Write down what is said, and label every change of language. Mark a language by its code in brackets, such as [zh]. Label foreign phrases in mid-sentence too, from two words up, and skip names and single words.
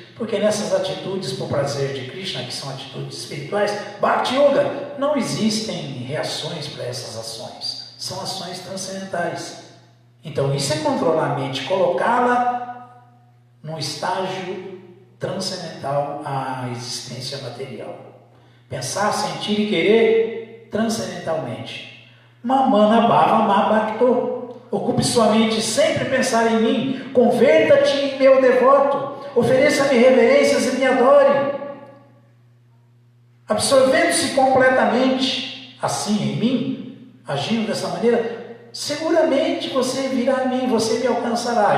[pt] Porque nessas atitudes por prazer de Krishna, que são atitudes espirituais, [sa] Bhakti Yoga, [pt] não existem reações para essas ações. São ações transcendentais. Então isso é controlar a mente, colocá-la num estágio transcendental à existência material. Pensar, sentir e querer transcendentalmente. [sa] Mamana bhava ma bhakto. [pt] Ocupe sua mente sempre pensar em mim. Converta-te em meu devoto. Ofereça-me reverências e me adore. Absorvendo-se completamente assim em mim, agindo dessa maneira, seguramente você virá a mim, você me alcançará.